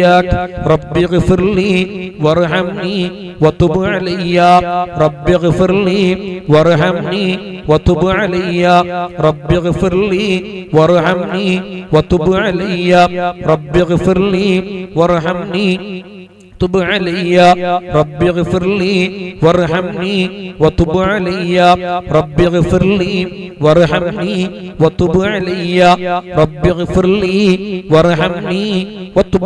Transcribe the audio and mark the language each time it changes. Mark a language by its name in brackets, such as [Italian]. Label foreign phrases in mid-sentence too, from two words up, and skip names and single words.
[Arabic] رب اغفر لي وارحمني وتب علي. رب اغفر لي وارحمني وتب علي. رب اغفر لي وارحمني وتب علي. رب اغفر لي وارحمني تب علي رب اغفر لي وارحمني وتب علي رب اغفر لي وارحمني وتب علي رب اغفر لي وارحمني